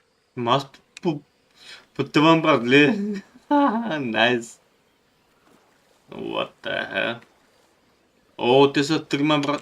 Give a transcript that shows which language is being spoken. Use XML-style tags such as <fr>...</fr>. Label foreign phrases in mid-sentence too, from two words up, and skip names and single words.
<bg>Аз потъвам, братле. Найс.</bg> <en>What the hell?</en> <bg>О, те са трима, брат.</bg>